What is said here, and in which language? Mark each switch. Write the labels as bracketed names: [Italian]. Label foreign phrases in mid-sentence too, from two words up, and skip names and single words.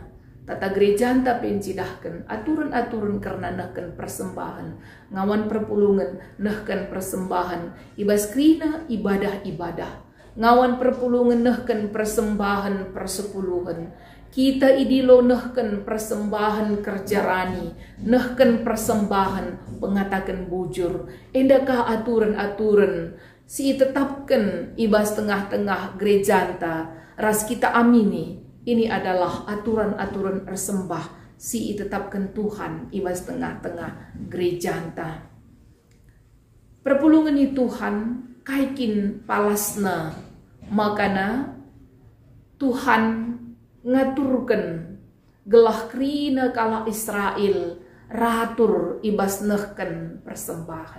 [Batak Karo] Tata gereja anta pencidahkan aturan-aturan karena nehken persembahan, ngawan perpulungan nehken persembahan, ibas krina ibadah-ibadah, ngawan perpulungan nehken persembahan persepuluhan. Kita idilo nehken persembahan kerjarani, nehken persembahan pengatakan bujur. Endakah aturan-aturan si tetapkan ibas tengah-tengah gereja anta, ras kita amini. [Indonesian] Ini adalah aturan-aturan persembah [Batak Karo] si tetapkan Tuhan ibas tengah-tengah gereja anta. Perpulungan ni Tuhan kaikin palasna, makana Tuhan ngaturkan gelah krina kala Israel ratur ibas nehken persembahan.